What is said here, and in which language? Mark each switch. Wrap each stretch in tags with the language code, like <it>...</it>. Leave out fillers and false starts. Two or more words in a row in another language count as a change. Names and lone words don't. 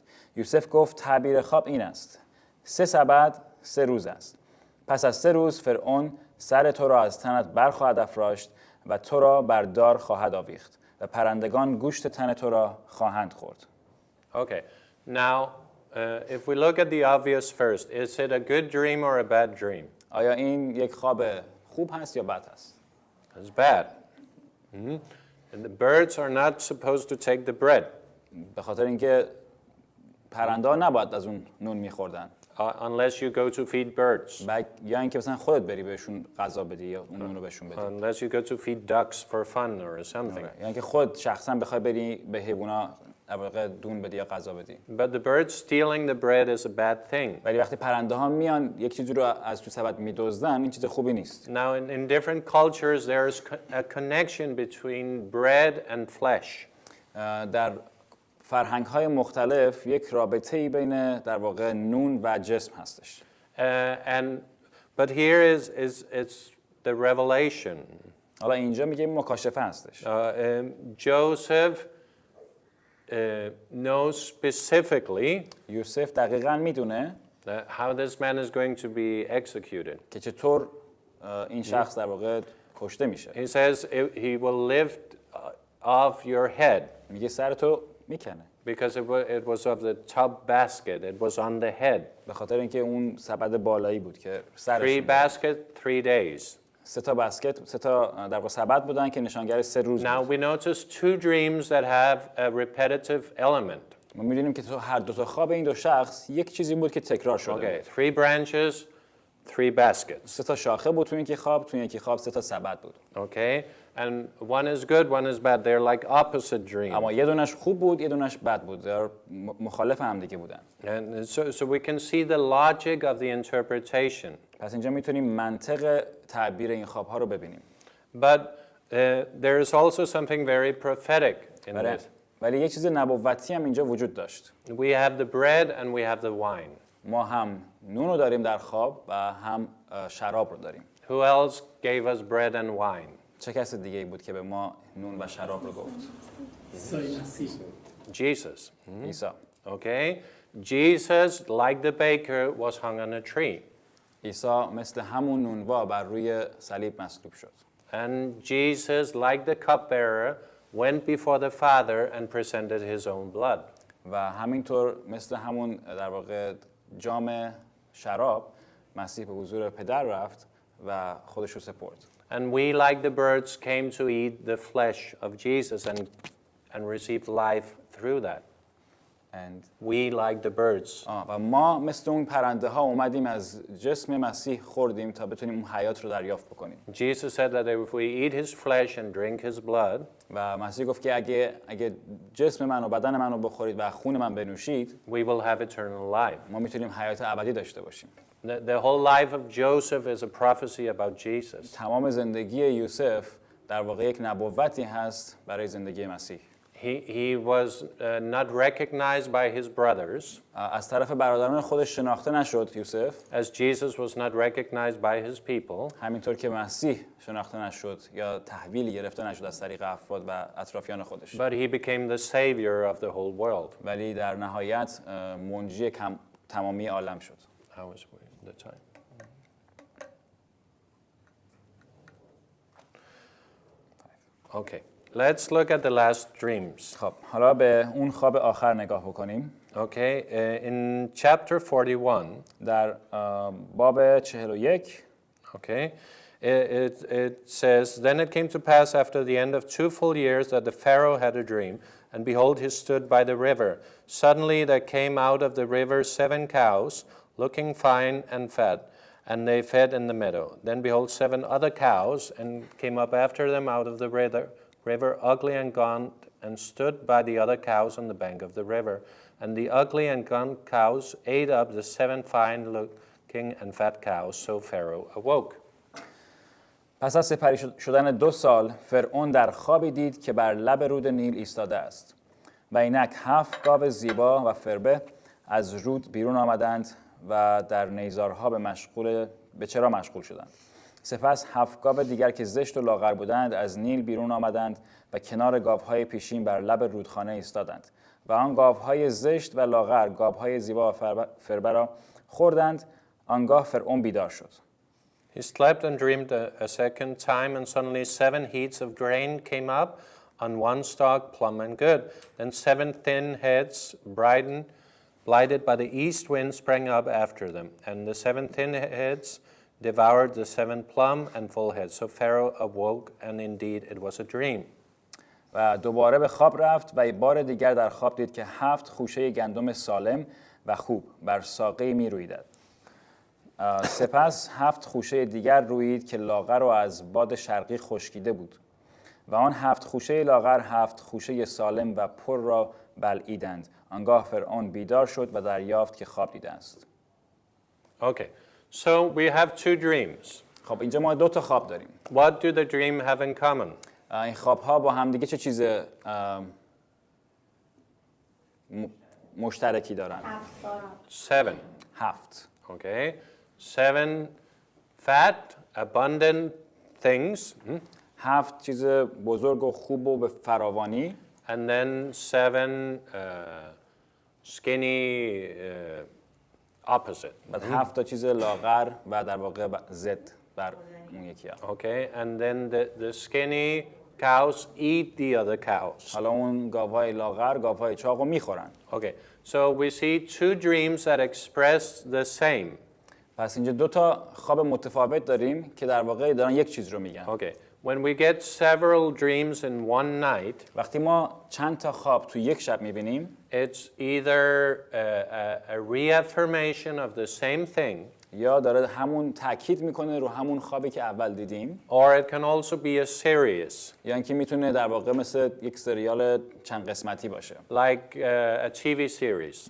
<fa>یوسف گفت تعبیر خواب این است: 3 سبد 3 روز است. پس از 3 روز فرعون سر تو را از تنت برخواهد افراشت و تو را بر دار خواهد آویخت و پرندگان گوشت تن تو را خواهند خورد.</fa> <en>Okay, now if we look at the obvious first, is it a good dream or a bad dream?</en> <fa>آیا این یک خواب خوب هست یا بد هست؟</fa> <en>It's bad. And the birds are not supposed to take the bread.</en> <fa>به خاطر اینکه پرنده ها نباید از اون نون می‌خوردن.</fa> <en>Unless you go to feed birds.</en> <fa>یا اینکه مثلا خودت بری بهشون غذا بدی یا اون نون رو بهشون بدی.</fa> <en>Unless you go to feed ducks for fun or something.</en> <fa>یا اینکه خود شخصا بخوای بری به حیونا در واقع دون بدی یا غذا بدی.</fa> <en>But the birds stealing the bread is a bad thing.</en> <fa>ولی وقتی پرنده ها میان یک چیزی رو از تو سبد میدزدن، این چیز خوبی نیست.</fa> <en>Now in different cultures there is a connection between bread and flesh.</en> <fa>در فرهنگ‌های مختلف یک رابطه‌ای بین در واقع نون و جسم هستش.</fa> <en>But here is the revelation.</en> <fa>حالا اینجا میگه مکاشفه هستش.</fa> <en>Joseph knows specifically</en> <fa>یوسف دقیقاً میدونه</fa> <en>how this man is going to be executed.</en> <fa>که چطور این شخص در واقع کشته میشه.</fa> <en>He says he will lift off your head.</en> <fa>میگه سر تو میکنه.</fa> <en>Because it was of the top basket. It was on the head.</en> <fa>به خاطر اینکه اون سبد بالایی بود که سرش</fa> <en>3 basket, 3 days.</en> <fa>3 تا بسکت، 3 تا در واقع سبد بودن که نشانگر 3 روز</fa> <en>Now</en> <fa>بود.</fa> <en>we notice 2 dreams that have a repetitive element.</en> <fa>ما می‌دونیم که تو هر 2 تا خواب این 2 شخص یک چیزی بود که تکرار شده.</fa> <en>Okay, 3 branches, 3 baskets.</en> <fa>3 تا شاخه بود تو یکی خواب، تو یکی خواب 3 تا سبد بود.</fa> <en>Okay, and one is good, one is bad. They're like opposite dreams.</en> <fa>اما یه دونش خوب بود، یه دونش بد بود. در مخالف هم دیگه بودن.</fa> <en>And so we can see the logic of the interpretation.</en> <fa>پس اینجا میتونیم منطق تعبیر این خواب‌ها رو ببینیم.</fa> <en>But there is also something very prophetic in this.</en> <fa>ولی یک چیز نبوتی هم اینجا وجود داشت.</fa> <en>We have the bread and we have the wine.</en> <fa>ما هم نون رو داریم در خواب و هم شراب رو داریم.</fa> <en>Who else gave us bread and wine?</en> <fa>چه کس دیگه ای بود که به ما نون و شراب رو گفت؟</fa> <en>Jesus.</en> <fa>عیسی.</fa> <en>Okay? Jesus, like the baker, was hung on a tree.</en> <fa>عیسی مثل همون نونوا بر روی صلیب مصلوب شد.</fa> <en>And Jesus, like the cupbearer, went before the Father and presented his own blood.</en> <fa>و همینطور مثل همون در واقع جام شراب مسیح به حضور پدر رفت و خودش رو سپرد.</fa> <en>And we, like the birds, came to eat the flesh of Jesus and received life through that. And We, like the birds.</en> <fa>و ما مثل اون پرنده ها اومدیم از جسم مسیح خوردیم تا بتونیم اون حیات رو دریافت بکنیم.</fa> <en>Jesus said that if we eat his flesh and drink his blood,</en> <fa>و مسیح گفت که اگه جسم من و بدن من رو بخورید و خون من بنوشید،</fa> <en>we will have eternal life.</en> <fa>ما میتونیم حیات ابدی داشته باشیم.</fa> <en>The whole life of Joseph is a prophecy about Jesus.</en> <fa>تمام زندگی یوسف در واقع یک نبوتی هست برای زندگی مسیح.</fa> <en>He was not recognized by his brothers,</en> <fa>از طرف برادران خودش شناخته نشد یوسف،</fa> <en>as Jesus was not recognized by his people.</en> <fa>همینطور که مسیح شناخته نشد یا تحویل گرفته نشد از طریق افراد و اطرافیان خودش.</fa> <en>But he became the savior of the whole world.</en> <fa>ولی در نهایت منجی تمامی عالم شد.</fa> <en>How was the time? Okay, let's look at the last dreams.</en> <fa>خب حالا به اون خواب آخر نگاه بکنیم.</fa> <en>Okay, in chapter 41,</en> <fa>در باب 41</fa> <en>okay, it says, Then it came to pass after the end of 2 full years that the Pharaoh had a dream, and behold, he stood by the river. Suddenly there came out of the river 7 cows, looking fine and fat, and they fed in the meadow. Then behold, 7 other cows, and came up after them out of the river, ugly and gaunt, and stood by the other cows on the bank of the river. And the ugly and gaunt cows ate up the 7 fine-looking and fat cows, so Pharaoh awoke.</en> <fa>پس از سپری شدن 2 سال فرعون در خوابی دید که بر لب رود نیل ایستاده است و اینک 7 گاو زیبا و فربه از رود بیرون آمدند و در نیزارها به چرا مشغول شدند. سپس 7 گاو دیگر که زشت و لاغر بودند از نیل بیرون آمدند و کنار گاوهای پیشین بر لب رودخانه ایستادند و آن گاوهای زشت و لاغر گاوهای زیبا و فربه را خوردند. آنگاه فرعون بیدار شد.</fa> <en>He slept and dreamed a second time, and suddenly 7 heads of grain came up on one stalk, plump and good. Then 7 thin heads, blighted by the east wind, sprang up after them. And the 7 thin heads devoured the 7 plump and full heads. So Pharaoh awoke, and indeed it was a dream.</en> <fa>و دوباره به خواب رفت و بار دیگر در خواب دید که 7 خوشه گندم سالم و خوب بر ساقه می رویدند. سپس 7 خوشه دیگر رویید که لاغر و از باد شرقی خشکیده بود و آن 7 خوشه لاغر 7 خوشه سالم و پر را بلعیدند. آنگاه فرعون بیدار شد و دریافت که خواب دیده است.</fa> <en>Okay, so we have 2 dreams.</en> <fa>خب اینجا ما 2 تا خواب داریم.</fa> <en>What do the dream have in common?</en> <fa>این خواب‌ها با هم دیگه چه چیز مشترکی دارن؟</fa> <en>7.</en> <fa>7.</fa> <en>Okay, 7 fat, abundant things.</en> <fa>7 چیز بزرگ و خوب و به فراوانی.</fa> <en>And then 7 skinny opposite.</en> <fa>بعد 7 تا چیز لاغر و در واقع ضد بر اون یکی ها.</fa> <en>Okay, and then the skinny cows eat the other cows.</en> <fa>حالا اون گاوهای لاغر گاوهای چاق رو میخورن.</fa> <en>Okay, so we see 2 dreams that express the same.</en> <fa>پس اینجا 2 تا خواب متفاوت داریم که در واقع دارن یک چیز رو میگن.</fa> <en>Okay, when we get several dreams in one night,</en> <fa>وقتی ما چند تا خواب تو یک شب میبینیم،</fa> <en>it's either a reaffirmation of the same thing,</en> <fa>یا داره همون تاکید میکنه رو همون خوابی که اول دیدیم،</fa> <en>or it can also be a series,</en> <fa>یا اینکه میتونه در واقع مثل یک سریال چند قسمتی باشه.</fa> <en>like a TV series.</en>